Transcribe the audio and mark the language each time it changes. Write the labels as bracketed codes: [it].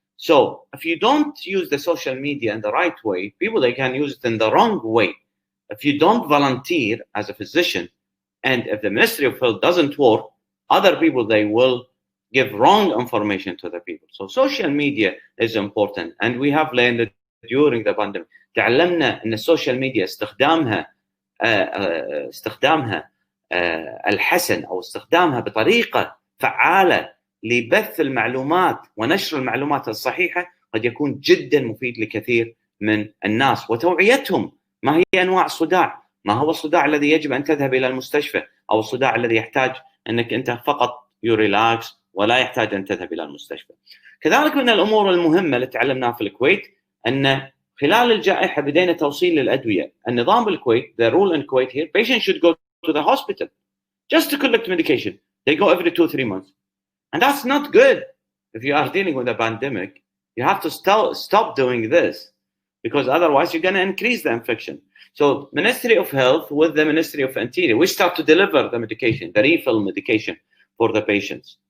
[en] So if you don't use the social media in the right way, people, they can use it in the wrong way. If you don't volunteer as a physician, and if the Ministry of Health doesn't work, other people, they will give wrong information to the people. So social media is important. And we have learned during the pandemic. [ar] تعلمنا ان السوشيال ميديا استخدامها الحسن او استخدامها بطريقه فعاله لبث المعلومات ونشر المعلومات الصحيحه قد يكون جدا مفيد لكثير من الناس وتوعيتهم. ما هي انواع الصداع؟ ما هو الصداع الذي يجب ان تذهب الى المستشفى، او الصداع الذي يحتاج انك انت فقط يريلاكس ولا يحتاج ان تذهب الى المستشفى. كذلك من الامور المهمه اللي تعلمناها في الكويت ان خلال الجائحة بدينا توصيل للأدوية. النظام بالكويت, [en] the rule in Kuwait here, patients should go to the hospital just to collect medication. They go every 2-3 months. And that's not good. If you are dealing with a pandemic, you have to stop doing this, because otherwise you're going to increase the infection. So Ministry of Health with the Ministry of Interior, we start to deliver the medication, the refill medication for the patients.